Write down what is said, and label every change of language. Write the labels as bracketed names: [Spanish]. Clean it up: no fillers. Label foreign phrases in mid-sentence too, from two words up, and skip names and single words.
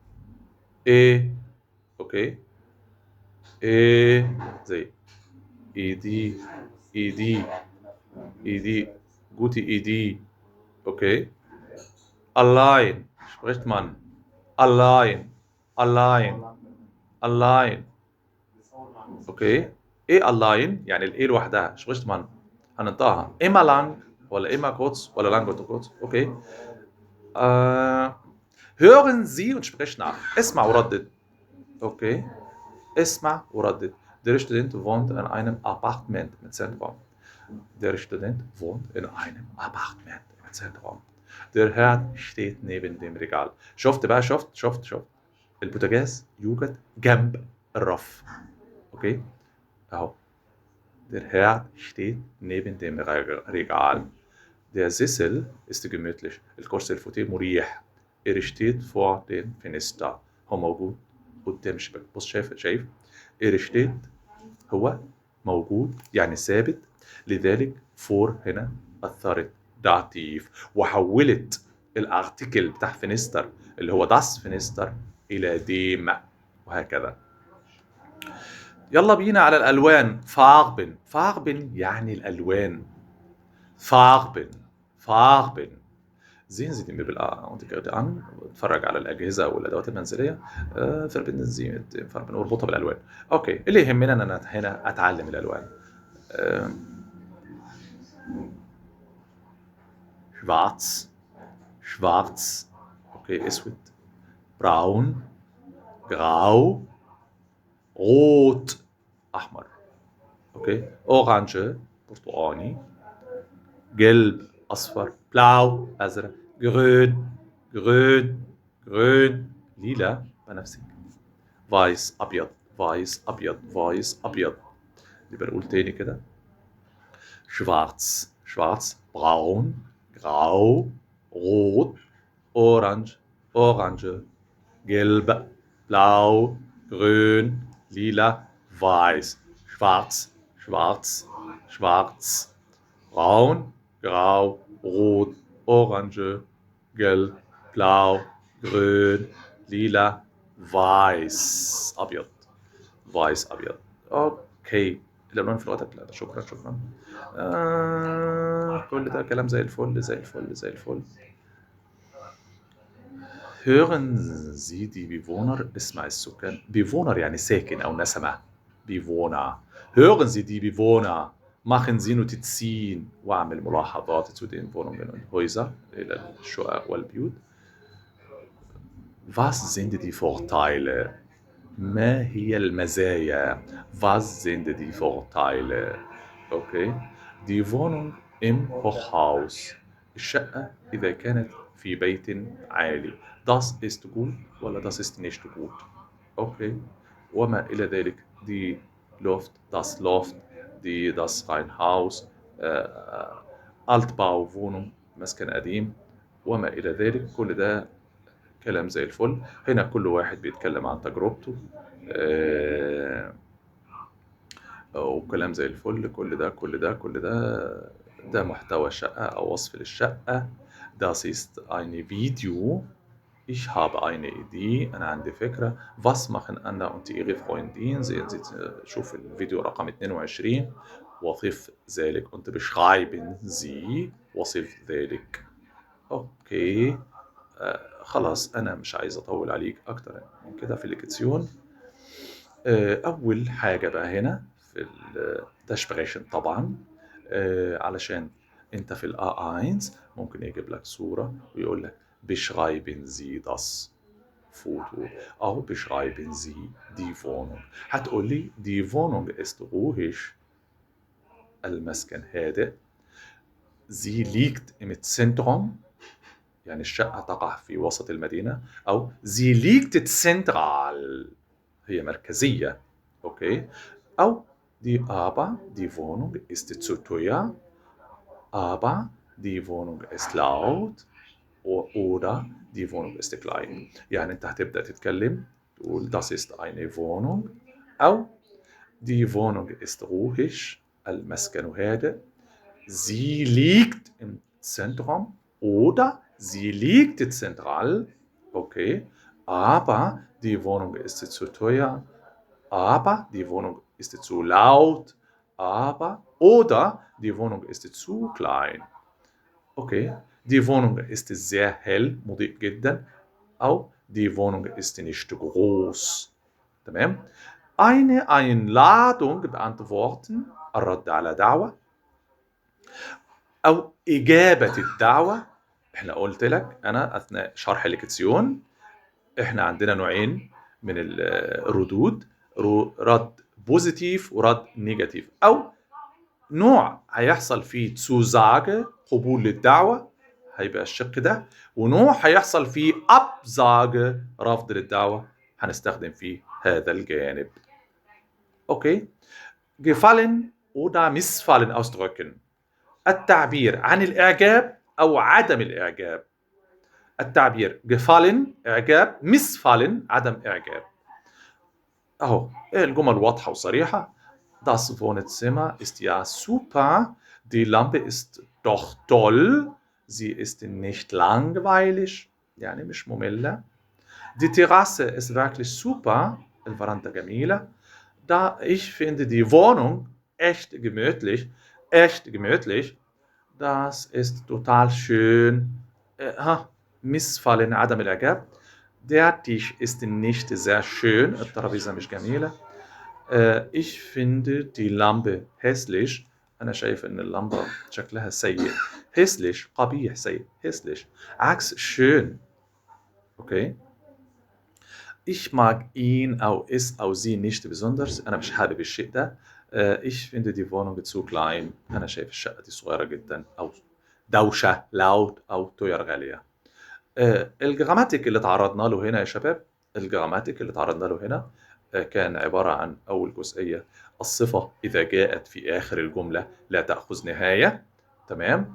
[German] okay. زي Idee, gute Idee. okay. allein spricht man allein. okay. allein [Arabic] يعني لوحدها [German] spricht man هننطقها immer lang ولا immer kurz ولا lang und kurz. okay. hören Sie und sprich nach. [Arabic] اسمع وردد. okay. اسمع وردد. [German] Der Student wohnt in einem Appartement mit Zentrum. Der Student wohnt in einem Appartement mit Zentrum. Der Herd steht neben dem Regal. [Arabic] شفت بقى شفت البوتاجاز يوجد جنب الرف. okay. اهو. [German] Der Herd steht neben dem Regal. Der Sessel ist gemütlich. [Arabic] الكرسي الفوتيه مريح. [German] steht vor dem Fenster. [Arabic] هو موجود قدام الشباك. بص شايف steht هو موجود يعني ثابت، لذلك فور هنا أثرت داتيف وحولت الارتيكل بتاع فينستر اللي هو [German] das Fenster [Arabic] إلى ديم، وهكذا. يلا بينا على الألوان. فاربن يعني الألوان. فاربن. [German] sehen Sie die Möbel und die Geräte an، [Arabic] اتفرج على الأجهزة والأدوات المنزلية، [German] verbinden Sie mit den Farben [Arabic] واربطها بالألوان. أوكي. اللي يهمنا إن أنا هنا أتعلم الألوان. schwarz. أوكي. أسود. [German] braun. grau. rot. [Arabic] أحمر. أوكي. orange. برتقاني. gelb. أصفر. blau. أزرق. grün. ليلى. بنفسجي. weiß. أبيض. يبقى نقول تاني كده. [German] schwarz. braun. grau. rot. orange. gelb. blau. grün. lila. weiß. schwarz. braun. grau. rot. orange. gelb. blau. grün. lila. weiß. [Arabic] أبيض. اوكي. الالوان في الوقت لا. شكرا. كل ده كلام زي الفل. [German] hören Sie die Bewohner. [Arabic] اسمع السكان. Bewohner يعني ساكن أو نسمة. [German] Bewohner. hören Sie die Bewohner. machen Sie Notizen [Arabic] واعمل ملاحظات [German] zu den Wohnungen und Häusern [Arabic] إلى الشقق والبيوت. [German] was sind die Vorteile. [Arabic] ما هي المزايا. [German] was sind die Vorteile. okay. die Wohnung im Hochhaus. [Arabic] الشقة إذا كانت في بيت عالي. [German] das ist gut ولا das ist nicht gut. okay. [Arabic] وما إلى ذلك. [German] die Luft. das Loft. das Reihenhaus. Altbauwohnung. [Arabic] مسكن قديم وما إلى ذلك. كل ده كلام زي الفل. هنا كل واحد بيتكلم عن تجربته وكلام زي الفل. كل ده محتوى شقة أو وصف للشقة. [German] Das ist ein Video. Ich habe eine Idee. [Arabic] أنا عندي فكرة. [German] Was machen Anna und ihre Freundin. sehen Sie [Arabic] شوف الفيديو رقم 22. وصف ذلك [German] und beschreiben Sie. [Arabic] وصف ذلك. أوكي. خلاص أنا مش عايز أطول عليك أكتر من كده في الليكتسيون. أول حاجة بقى هنا في ده sprechen طبعًا، علشان أنت في الA1 ممكن يجيب لك صورة ويقول لك [German] beschreiben Sie das Foto [Arabic] أو [German] beschreiben Sie die Wohnung. [Arabic] هتقول لي [German] die Wohnung ist ruhig، [Arabic] المسكن هادئ. [German] Sie liegt im Zentrum، [Arabic] يعني الشقة تقع في وسط المدينة، أو [German] sie liegt zentral، [Arabic] هي مركزية، أوكي؟ [German] أو die Wohnung ist zu teuer، aber die Wohnung ist laut، oder die Wohnung ist klein. [Arabic] يعني أنت هتبدأ تتكلم تقول [German] das ist eine Wohnung، [Arabic] أو [German] die Wohnung ist ruhig، [Arabic] المسكن هادئ. [German] Sie liegt im Zentrum oder sie liegt zentral, okay, aber die Wohnung ist zu teuer, aber die Wohnung ist zu laut, aber oder die Wohnung ist zu klein. Okay, die Wohnung ist sehr hell، [Arabic] مضيء جدا، أو [German] die Wohnung ist nicht groß. تمام؟ eine Einladung beantworten، [Arabic] الرد على دعوة، أو إجابة الدعوة. إحنا قلت لك أنا أثناء شرح الليكسيون إحنا عندنا نوعين من الردود، رد بوزيتيف ورد نيجاتيف، أو نوع هيحصل فيه تسوزاجة قبول للدعوة، هيبقى الشق ده، ونوع هيحصل فيه أبزاجة رفض للدعوة، هنستخدم فيه هذا الجانب. أوكي، [German] gefallen oder missfallen ausdrücken، [Arabic] التعبير عن الإعجاب أو عدم الإعجاب. التعبير gefallen إعجاب، missfallen عدم إعجاب. أهو الجمل واضحة وصريحة. [German] Das Wohnzimmer ist ja super. Die Lampe ist doch toll. Sie ist nicht langweilig، [Arabic] يعني مش مملة. [German] Die Terrasse ist wirklich super. [Arabic] الفرندا جميلة. [German] Da ich finde die Wohnung echt gemütlich. Echt gemütlich. Das ist total schön. [Arabic] missfallen عدم الإعجاب. [German] Der Tisch ist nicht sehr schön. [Arabic] الترابيزة مش جميلة. [German] ich finde die Lampe hässlich. [Arabic] أنا شايف إن اللمبة شكلها سيء. hässlich قبيح، سيء. hässlich عكس schön. [German] okay. Ich mag ihn أو es أو sie nicht besonders. [Arabic] أنا مش حابب الشيء ده. [German] ich finde die Wohnung zu klein. [Arabic] أنا شايف الشقة دي صغيرة جدا، أو دوشة laut، أو teuer غالية. الجراماتيك اللي تعرضنا له هنا يا شباب، الجراماتيك اللي تعرضنا له هنا كان عبارة عن أول جزئية الصفة إذا جاءت في آخر الجملة لا تأخذ نهاية، تمام؟